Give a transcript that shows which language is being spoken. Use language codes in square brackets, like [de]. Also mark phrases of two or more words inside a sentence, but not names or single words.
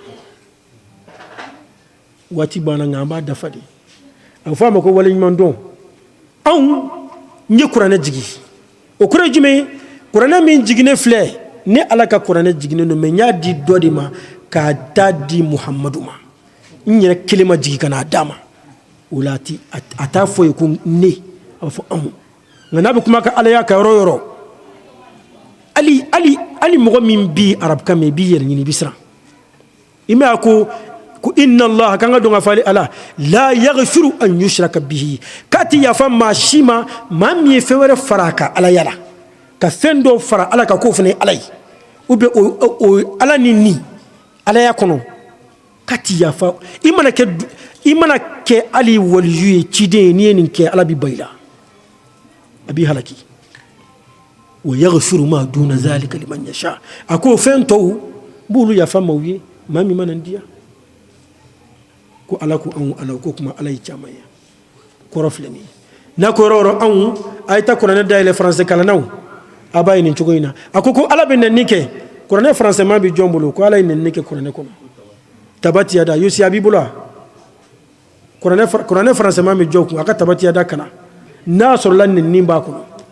[bm] waati banna nka an b'a dafa de a bɛ fɔ a ma ko waliɲumandɔn anw n ye kuranɛ jigi o kɔrɔ ye jumɛn ye kuranɛ min jiginnen filɛ ne ala ka kuranɛ jiginnen don mɛ n y'a di dɔ de ma k'a da di muhamadu ma n yɛrɛ kelen ma jigin ka n'a d'a ma o la a t'a fɔ ye ko ne a b'a fɔ anw nka n'a bɛ kuma ka alaya ka yɔrɔ o yɔrɔ hali mɔgɔ min bi arabukan mɛn i b'i yɛrɛ ɲini i bɛ siran i m'a ye ko [ar] إن الله [bm] kan ka dɔn ka fɔ ale ala [ar] لا يغفر أن يشرك به [bm] k'a ti yafa maa si ma maa min ye fɛn wɛrɛ fara a kan alaya la ka fɛn dɔ fara ala kan k'o fana ye ala ye ou bien o ala ni nin alaya kɔnɔ k'a ti yafa i mana kɛ hali waliyu ye ciden ye n'i ye nin kɛ ala bɛ ba i la a b'i halaki [ar] ويغفر ما دون ذلك لمن يشاء [bm] a ko fɛn tɔw b'olu yafa maaw ye maa min mana n diya ko ala ko anw ala ko kuma ala ye caman ye kɔrɔ filɛ nin ye n'a ko yɔrɔ o yɔrɔ anw a ye taa kuranɛ dayɛlɛ français kalannaw a b'a ye nin cogo in na a ko ala bɛ nɛnni kɛ kuranɛ français ma bɛ jɔn bolo ko ala ye nɛnni kɛ kuranɛ kɔnɔ [ar] تبت يدا [bm] yosi a b'i bolo wa kuranɛ français ma bɛ jɔn kun a ka [ar] تبت يدا [bm] kana n'a sɔrɔla nɛnni b'a kɔnɔ